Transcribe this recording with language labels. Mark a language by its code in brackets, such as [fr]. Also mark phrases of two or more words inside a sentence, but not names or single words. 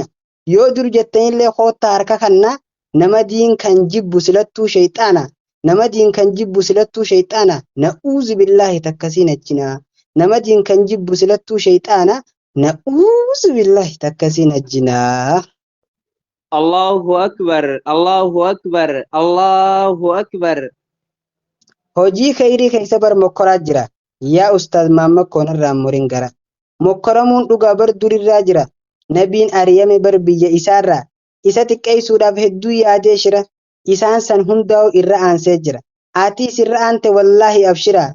[om] Yoo dur jettanillee koottaa harka kannaa nama diin kan jibbu silattuu shayxaana. Nama diin kan jibbu silattuu shayxaana. [ar] نعوذ بالله [om] takkasiin ajjinaa. Nama diin kan jibbu silattuu shayxaana. [ar] نعوذ بالله [om] takkasiin ajjinaa. [ar] الله أكبر الله أكبر الله أكبر. [om] Hojii khayrii keessa bar mokkoraa jira. Yaa Ustaaz Mahammad koonarraan murin gara. Mokkoramuun dhugaa bar durirraa jira. Nabiin ariyame bar biyya isaarraa. Isa xiqqeessuudhaaf hedduu yaadee shira. Isaan san hundaa'u irra aansee jira. Atiis irra aante wallaahi abshiraa.